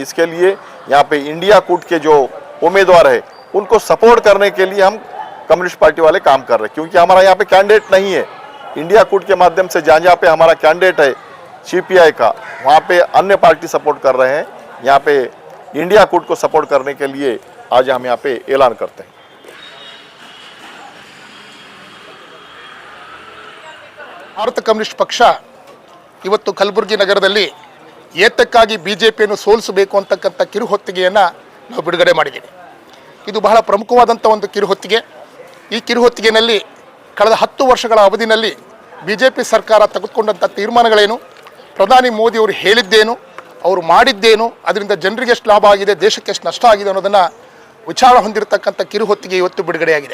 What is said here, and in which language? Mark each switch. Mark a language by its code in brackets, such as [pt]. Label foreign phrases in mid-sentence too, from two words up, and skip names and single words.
[hi] इसके लिए यहाँ पे इंडिया कूट के जो उम्मीदवार है उनको सपोर्ट करने के लिए हम कम्युनिस्ट पार्टी वाले काम कर रहे हैं, क्योंकि हमारा यहाँ पे कैंडिडेट नहीं है। इंडिया कूट के माध्यम से जहाँ पे हमारा कैंडिडेट है सीपीआई का, वहाँ पे अन्य पार्टी सपोर्ट कर रहे हैं। यहाँ पे इंडिया कूट को सपोर्ट करने के लिए आज हम यहाँ पे ऐलान करते हैं। [kn] ಭಾರತ ಕಮ್ಯುನಿಸ್ಟ್ ಪಕ್ಷ ಇವತ್ತು ಕಲಬುರಗಿ ನಗರದಲ್ಲಿ ಏತಕ್ಕಾಗಿ ಬಿಜೆಪಿಯನ್ನು ಸೋಲಿಸಬೇಕು ಅಂತಕ್ಕಂಥ ಕಿರುಹೊತ್ತಿಗೆಯನ್ನು ನಾವು ಬಿಡುಗಡೆ ಮಾಡಿದ್ದೀವಿ. ಇದು ಬಹಳ ಪ್ರಮುಖವಾದಂಥ ಒಂದು ಕಿರುಹೊತ್ತಿಗೆ. ಈ ಕಿರುಹೊತ್ತಿಗೆಯಲ್ಲಿ ಕಳೆದ 10 ವರ್ಷಗಳ ಅವಧಿಯಲ್ಲಿ ಬಿಜೆಪಿ ಸರ್ಕಾರ ತೆಗೆದುಕೊಂಡಂಥ ತೀರ್ಮಾನಗಳೇನು, ಪ್ರಧಾನಿ ಮೋದಿಯವರು ಹೇಳಿದ್ದೇನು, ಅವರು ಮಾಡಿದ್ದೇನು, ಅದರಿಂದ ಜನರಿಗೆ ಎಷ್ಟು ಲಾಭ ಆಗಿದೆ, ದೇಶಕ್ಕೆ ಎಷ್ಟು ನಷ್ಟ ಆಗಿದೆ ಅನ್ನೋದನ್ನು ವಿಚಾರ ಹೊಂದಿರತಕ್ಕಂಥ ಕಿರುಹೊತ್ತಿಗೆ ಇವತ್ತು ಬಿಡುಗಡೆಯಾಗಿದೆ.